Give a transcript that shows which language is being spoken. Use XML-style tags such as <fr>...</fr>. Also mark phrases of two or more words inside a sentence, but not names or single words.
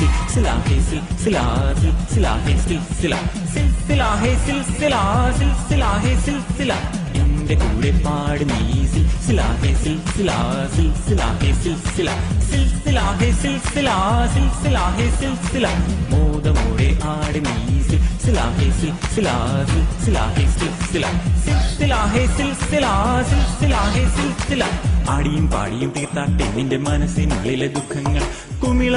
<hi>सिलसिला है सिलसिला सिलसिला है सिलसिला सिलसिला है सिलसिला सिलसिला है सिलसिला</hi> <ml>എന്റെ കൂടെ പാട് നീ</ml> <hi>सिलसिला है सिलसिला सिलसिला है सिलसिला सिलसिला है सिलसिला सिलसिला है सिलसिला</hi> <ml>മോദമോടെ ആട് നീ</ml> <hi>സിൽസില है सिलसिला सिलसिला है सिलसिला सिलसिला है सिलसिला सिलसिला है सिलसिला</hi> <ml>ആടിയും പാടിയും തീർത്താട്ടെ നിന്റെ മനസ്സിനുള്ളിലെ ദുഃഖങ്ങൾ കുമിള</ml>